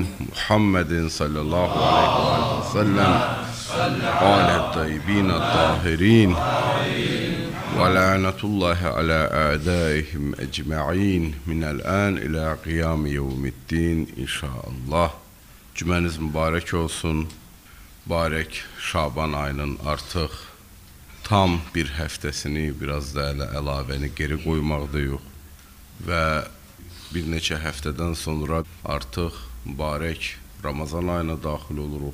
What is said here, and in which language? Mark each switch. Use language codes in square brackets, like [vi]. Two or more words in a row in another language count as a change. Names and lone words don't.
[ar] محمدٍ صلى الله عليه وسلم. عليه الطيبين الطاهرين. ولعنة الله على أعدائهم أجمعين. من الآن إلى قيام يوم الدين إن شاء الله. [az] Cümləniz mübarək olsun. Mübarək Şaban ayının artıq tam bir həftəsini, biraz da əlavəni geri qoymaqda yox. Və bir neçə həftədən sonra artıq mübarək Ramazan ayına daxil oluruq.